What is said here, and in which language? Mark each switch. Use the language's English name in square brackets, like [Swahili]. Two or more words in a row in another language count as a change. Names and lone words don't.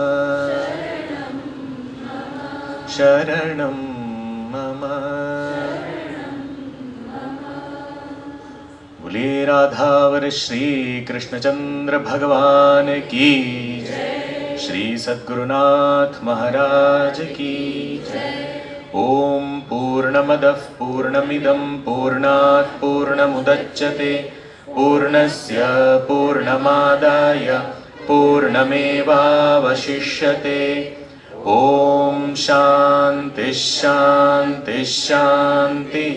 [Sanskrit] शरणम मम. [Hindi] बोले राधावर श्री कृष्णचंद्र भगवान की जय. श्री सद्गुरुनाथ महाराज की जय. [Sanskrit] ઓમ पूर्णमदः पूर्णमिदं पूर्णात् पूर्णमुदच्यते पूर्णस्य पूर्णमादाय पूर्णमेवावशिष्यते। ॐ शान्तिः शान्तिः शान्तिः।